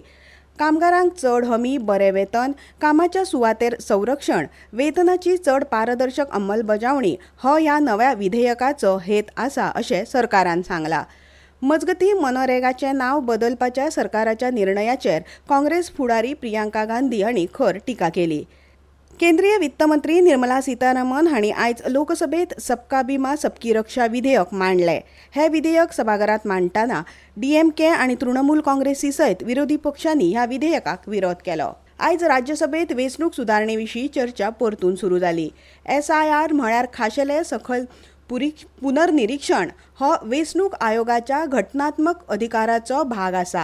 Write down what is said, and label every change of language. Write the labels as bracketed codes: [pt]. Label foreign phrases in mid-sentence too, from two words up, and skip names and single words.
[kok] कामगारांक चड हमी, बरें वेतन, कामाच्या सुवातेर संरक्षण, वेतनाची चड पारदर्शक अंमलबजावणी हो ह्या नव्या विधेयकाचो हेत आसा अशें सरकारान सांगलां. मजगतीं मनरेगाचें नांव बदलपाच्या सरकाराच्या निर्णयाचेर काँग्रेस फुडारी प्रियांका गांधी हांणी खर टिका केली. केंद्रीय वित्त मंत्री निर्मला सीतारामन हांणी आयज लोकसभेत सबका बिमा सबकी रक्षा विधेयक मांडलें. हे विधेयक सभाघरांत मांडटाना डीएमके आनी तृणमूल काँग्रेसी सयत विरोधी पक्षांनी ह्या विधेयकाक विरोध केलो. आयज राज्यसभेत वेंचणूक सुदारणे विशीं चर्चा परतून सुरू जाली. SIR म्हळ्यार खाशेले सखल पुनर्निरीक्षण हो वेंचणूक आयोगाच्या घटनात्मक अधिकाराचो भाग आसा.